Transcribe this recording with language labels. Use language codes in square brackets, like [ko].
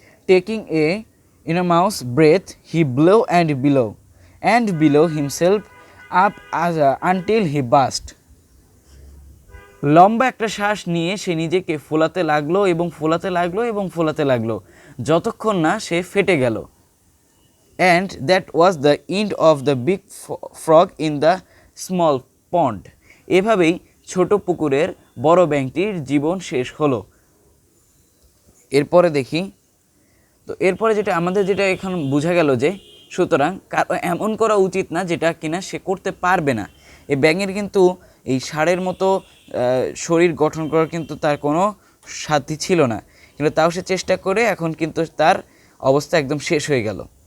[en] Taking a enormous breath, he blew and below himself up until he burst. [bn] লম্বা একটা শ্বাস নিয়ে সে নিজেকে ফোলাতে লাগলো এবং ফোলাতে লাগলো এবং ফোলাতে লাগলো, যতক্ষণ না সে ফেটে গেল। [en] and that was the end of the big frog in the small pond. [bn] এভাবেই ছোট পুকুরের বড় ব্যাঙটির জীবন শেষ হলো। এরপরে দেখি, তো এরপরে যেটা আমাদের যেটা এখন বোঝা গেল যে সুতরাং এমন করা উচিত না যেটা কিনা সে করতে পারবে না। এই ব্যাঙের কিন্তু এই ষাঁড়ের মতো শরীর গঠন করার কিন্তু তার কোনো সাধ্য ছিল না, কিন্তু তাও সে চেষ্টা করে এখন কিন্তু তার অবস্থা একদম শেষ হয়ে গেল।